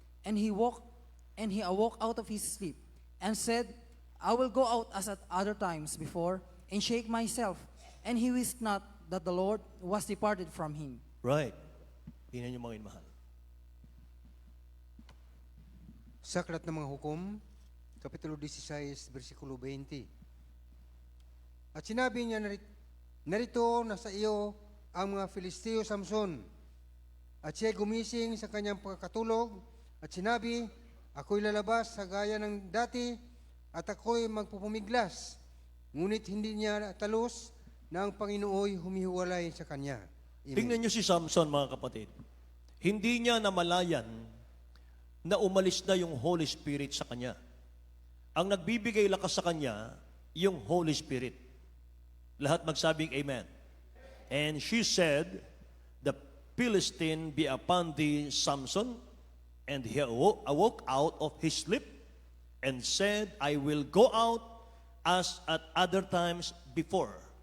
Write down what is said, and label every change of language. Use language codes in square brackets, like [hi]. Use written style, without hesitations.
[en] And he awoke out of his sleep, and said, I will go out as at other times before, and shake myself. And he wist not that the Lord was departed from him. [tl] Right. Tingnan niyo, mga mahal. sa Aklat ng mga Hukom, Kapitulo 16, versikulo 20. At sinabi niya, narito nasa iyo ang mga Filisteo, Samson. At siya gumising sa kanyang pagkatulog at sinabi, ako'y lalabas sa gaya ng dati at ako'y magpupumiglas. Ngunit hindi niya talos na ang Panginooy humihiwalay sa kanya. Amen. Tingnan niyo si Samson, mga kapatid. Hindi niya namalayan na umalis na yung Holy Spirit sa kanya. Ang nagbibigay lakas sa kanya, yung Holy Spirit. Lahat magsabing amen. [en] And she said, the Philistine be upon thee, Samson, and he awoke out of his sleep and said, I will go out as at other times before.